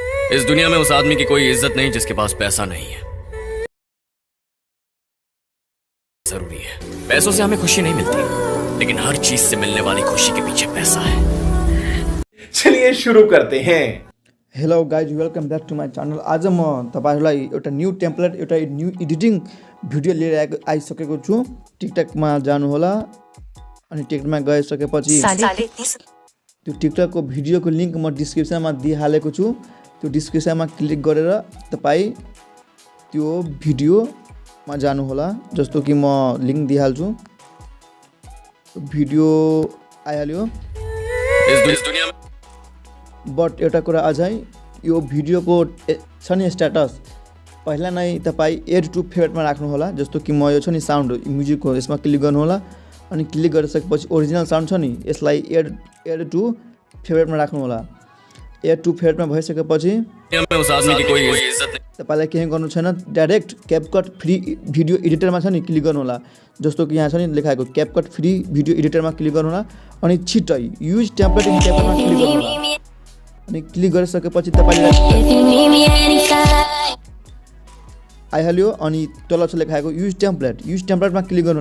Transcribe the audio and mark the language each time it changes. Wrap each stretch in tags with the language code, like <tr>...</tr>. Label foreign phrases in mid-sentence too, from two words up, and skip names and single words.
<hi>इस दुनिया में उस आदमी की कोई इज्जत नहीं जिसके पास पैसा नहीं है। जरूरी है, पैसों से हमें खुशी नहीं मिलती, लेकिन हर चीज से मिलने वाली खुशी के पीछे पैसा है। चलिए शुरू करते हैं।</hi> <en>Hello guys, welcome back to my channel.</en> <ne>आज म तपाईहरुलाई एउटा</ne> <en>new template,</en> <ne>एउटा</ne> <en>new editing video</en> <ne>लिएर आइसकेको छु। टिकटकमा जानुहोला अनि टिकटकमा गइसकेपछि त्यो टिकटकको भिडियोको लिंक म डिस्क्रिप्सनमा दिइहालेको छु। त्यो डिस्क्रिप्सनमा क्लिक गरेर तपाई त्यो भिडियोमा जानुहोला। जस्तो कि म लिंक दिइहाल्छु। भिडियो आइहाल्यो।</ne> <hi>इस दुनिया में</hi> <ne>बट एउटा कुरा अझै, यो भिडियोको छ नि स्ट्याटस, पहिला नै तपाई</ne> <en>add to favouriteमा</en> <ne>राख्नुहोला। जस्तो कि म यो छ नि</ne> <en>sound music</en> <ne>हो, यसमा क्लिक गर्नुहोला अनि क्लिक गरिसकेपछि</ne> <en>original sound</en> <ne>छ नि, यसलाई</ne> <en>add to favouriteमा</en> <ne>राख्नुहोला।</ne> <en>add to favouriteमा</en> <ne>भइसकेपछि</ne> <hi>उस आदमी की कोई इज्जत नहीं।</hi> <ne>तपाईलाई केही गर्नु छैन, डाइरेक्ट क्यापकट फ्री भिडियो एडिटरमा छ नि क्लिक गर्नुहोला। जस्तो कि यहाँ छ नि लेखाएको क्यापकट फ्री भिडियो एडिटरमा क्लिक गर्नुहोला अनि छिट्टै</ne> <en>use template in CapCutमा</en> <ne>क्लिक गर्नुहोला। अनि क्लिक गरिसकेपछि तपाईले आइहाल्यो अनि तल छ लेखाएको</ne> <en>use templateमा</en> <ne>क्लिक गर्नुहोला।</ne>